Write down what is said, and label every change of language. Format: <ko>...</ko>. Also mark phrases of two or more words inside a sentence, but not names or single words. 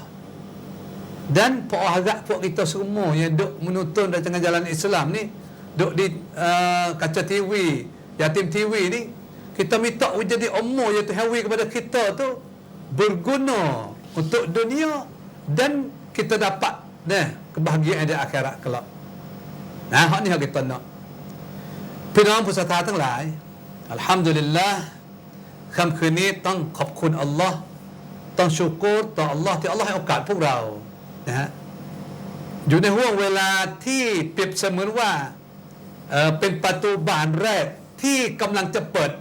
<ms>Dan pak harap pak kita semua yang duk menonton rancangan Jalan Islam ni, duk di kaca TV, Yatim TV ni, kita minta jadi umur yang Tuhan beri kepada kita tu berguna untuk dunia dan kita dapat kebahagiaan di akhirat kelak. Hak ni hak kita nak. Pinawan pusat</ms> <th>ทั้งหลาย Alhamdulillah, ค่ำคืนนี้ต้องขอบคุณอัลลอฮ์ต้องชูกรต่ออัลลอฮ์ที่อัลลอฮ์ให้โอกาสพวกเรานะฮะอยู่ในห่วงเวลาที่เปรียบเสมือนว่าเป็นประตูบานแรกที่กำลังจะเปิด</th>